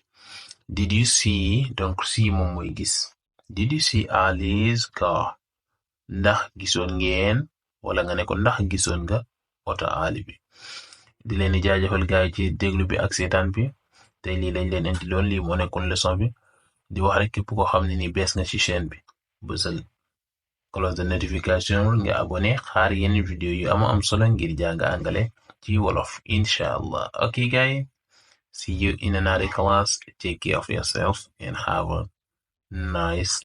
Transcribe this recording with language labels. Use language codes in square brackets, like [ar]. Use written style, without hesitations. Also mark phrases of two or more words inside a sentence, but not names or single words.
[en] Did you see donc see moom mooy gis. Did you see Ali's car? [wo] Ndax gisoon ngeen wala nga ne ko ndax gisoon nga wota Ali bi. Di leen di jaajëfal gaay ci déglu bi ak seetaan bi tey lii lañ leen indi loon lii moo nekkoon leçon bi di wax rek képp koo xam ne ni bees nga ci chaîne bi bësal [fr] cloche de notification [wo] nga abonné xaar yenn vidéo yu am solo ngir jàng angale ci wolof inshallah. [en] Okay guys, see you in another class. Take care of yourself and have a nice